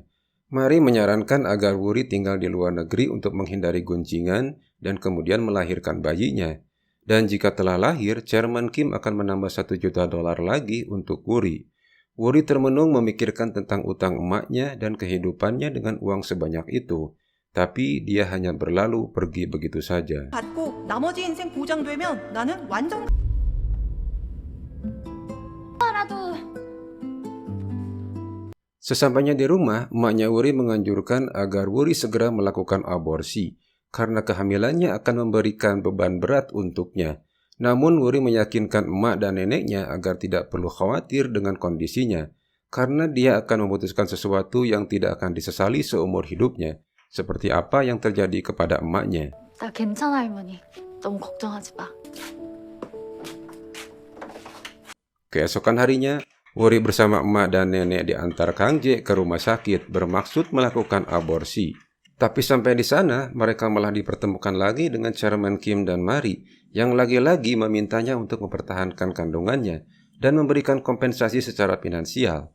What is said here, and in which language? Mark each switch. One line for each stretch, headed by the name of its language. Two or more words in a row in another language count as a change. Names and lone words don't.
Indonesian: Mari menyarankan agar Wuri tinggal di luar negeri untuk menghindari guncingan dan kemudian melahirkan bayinya. Dan jika telah lahir, Chairman Kim akan menambah $1 juta lagi untuk Wuri. Wuri termenung memikirkan tentang utang emaknya dan kehidupannya dengan uang sebanyak itu. Tapi dia hanya berlalu pergi begitu saja.
Korean: 받고 나머지 인생 보장되면 나는 완전
Indonesian: Sesampainya di rumah, emaknya Wuri menganjurkan agar Wuri segera melakukan aborsi karena kehamilannya akan memberikan beban berat untuknya. Namun Wuri meyakinkan emak dan neneknya agar tidak perlu khawatir dengan kondisinya. karena dia akan memutuskan sesuatu yang tidak akan disesali seumur hidupnya, seperti apa yang terjadi kepada emaknya.
Korean: 나 괜찮아 할머니. 너무 걱정하지 마.
Indonesian: Keesokan harinya, Wuri bersama emak dan nenek diantar Kang Jae ke rumah sakit bermaksud melakukan aborsi. Tapi sampai di sana, mereka malah dipertemukan lagi dengan Chairman Kim dan Mari yang lagi-lagi memintanya untuk mempertahankan kandungannya dan memberikan kompensasi secara finansial.